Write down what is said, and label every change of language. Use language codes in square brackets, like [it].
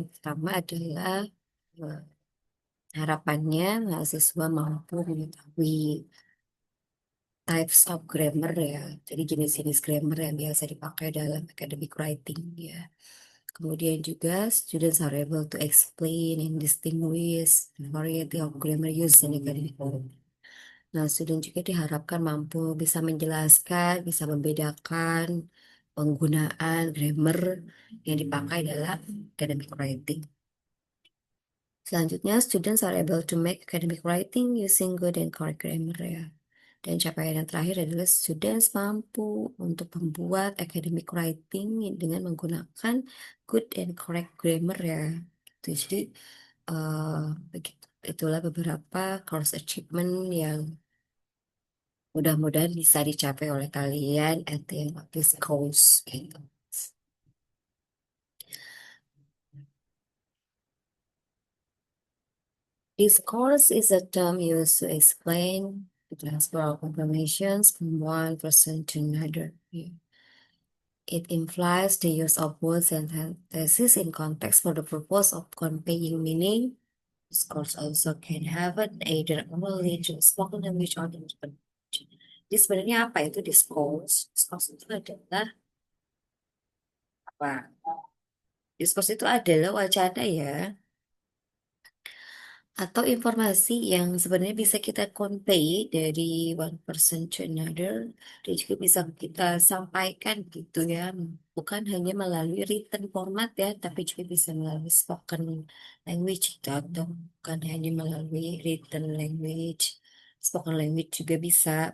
[id] Yang pertama adalah eh, harapannya mahasiswa mampu mengetahui [en] types of grammar [id] ya. Jadi jenis-jenis grammar yang biasa dipakai dalam academic writing ya. Kemudian juga [en] students are able to explain and distinguish the variety of grammar used in academic writing. [id] Nah, student juga diharapkan mampu bisa menjelaskan, bisa membedakan penggunaan grammar yang dipakai dalam academic writing. Selanjutnya, [en] students are able to make academic writing using good and correct grammar ya. [id] Dan capaian yang terakhir adalah students mampu untuk membuat academic writing dengan menggunakan [en] good and correct grammar [id] ya. Jadi, begitu. Itulah beberapa course achievement yang mudah-mudahan bisa dicapai oleh kalian [en] at the end of this course [id] gitu. [en] Discourse is a term used to explain the transfer of information from one person to another. Yeah. It implies the use of words and sentences in context for the purpose of conveying meaning. Discourse also can have an either orally through spoken language or the written language. [id] Jadi sebenarnya apa itu discourse? Discourse itu adalah apa? Discourse itu adalah wacana ya, atau informasi yang sebenarnya bisa kita convey dari [en] one person to another [id] dan juga bisa kita sampaikan gitu ya, bukan hanya melalui written format ya, tapi juga bisa melalui spoken language gitu, atau bukan hanya melalui written language, spoken language juga bisa.